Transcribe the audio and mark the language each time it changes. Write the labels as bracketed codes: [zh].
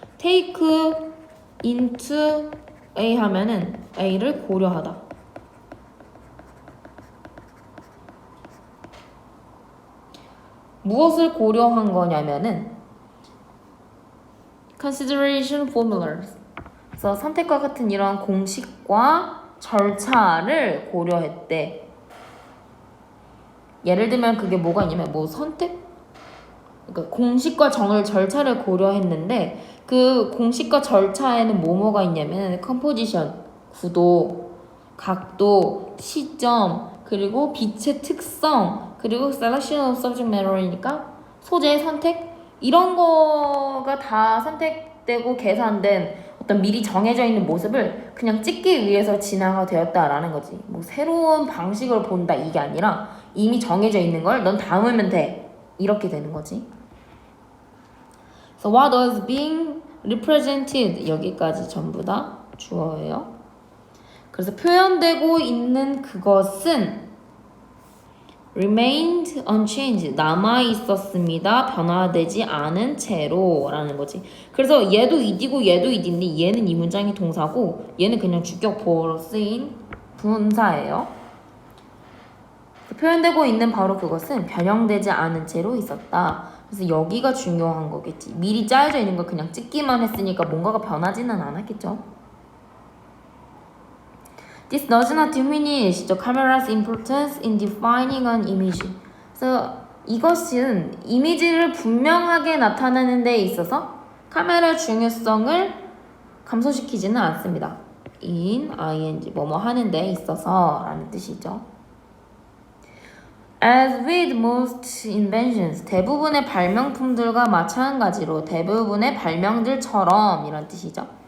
[en] take into A [ko] 하면은 A를 고려하다. 무엇을 고려한 거냐면은 [en] consideration formulas. [ko] 그래서 선택과 같은 이런 공식과 절차를 고려했대. 예를 들면 그게 뭐가 있냐면 뭐 선택? 그러니까 공식과 절차를 고려했는데 그 공식과 절차에는 뭐가 있냐면 컴포지션, 구도, 각도, 시점, 그리고 빛의 특성, 그리고 [en] selection of subject matter [ko] 이니까 소재의 선택? 이런 거가 다 선택되고 계산된 어떤 미리 정해져 있는 모습을 그냥 찍기 위해서 진화가 되었다라는 거지. 뭐 새로운 방식을 본다 이게 아니라 이미 정해져 있는 걸 넌 담으면 돼. 이렇게 되는 거지. [en] So what was being represented? [ko] 여기까지 전부 다 주어예요. 그래서 표현되고 있는 그것은 [en] remained unchanged, [ko] 남아있었습니다. 변화되지 않은 채로 라는 거지. 그래서 얘도 it이고 얘도 it인데 얘는 이 문장의 동사고 얘는 그냥 주격보어로 쓰인 분사예요. 표현되고 있는 바로 그것은 변형되지 않은 채로 있었다. 그래서 여기가 중요한 거겠지. 미리 짜여져 있는 걸 그냥 찍기만 했으니까 뭔가가 변하지는 않았겠죠. [en] This does not diminish the camera's importance in defining an image. [ko] 그래서 이것은 이미지를 분명하게 나타내는 데 있어서 카메라의 중요성을 감소시키지는 않습니다. in, ing, 뭐뭐 하는 데 있어서 라는 뜻이죠. [en] As with most inventions, [ko] 대부분의 발명품들과 마찬가지로 대부분의 발명들처럼 이런 뜻이죠.